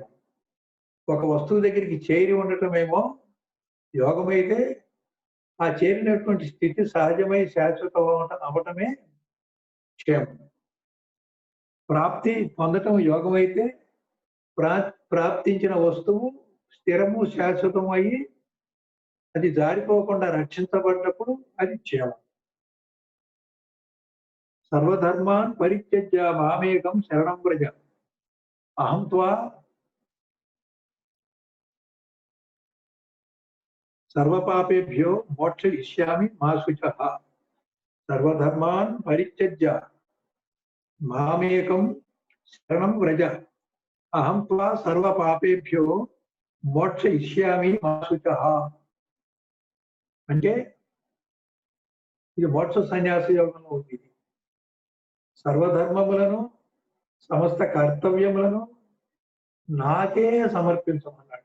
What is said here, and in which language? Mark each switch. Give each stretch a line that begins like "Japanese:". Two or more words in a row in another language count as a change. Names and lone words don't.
Telugu: ఒక వస్తువు దగ్గరికి చేరి ఉండటమేమో యోగమైతే ఆ చేరినటువంటి స్థితి సహజమై శాశ్వతం అవ్వటమే క్షేమం. ప్రాప్తి పొందటం యోగమైతే ప్రాప్తించిన వస్తువు స్థిరము శాశ్వతం అయ్యి అది జారిపోకుండా రక్షించబడినప్పుడు అది క్షేమం.
Sanskrit: सर्वधर्मान् परित्यज्य मामेकं शरणं व्रज अहं त्वा सर्वपापेभ्यो मोक्षयिष्यामि मा शुचः. सर्वधर्मान् परित्यज्य मामेकं शरणं व्रज अहं त्वा सर्वपापेभ्यो मोक्षयिष्यामि मा शुचः.
Telugu: అంటే ఇది మోక్ష సన్యాస యోగంలో ఉంది. సర్వధర్మములను సమస్త కర్తవ్యములను నాకే సమర్పించమన్నాడు.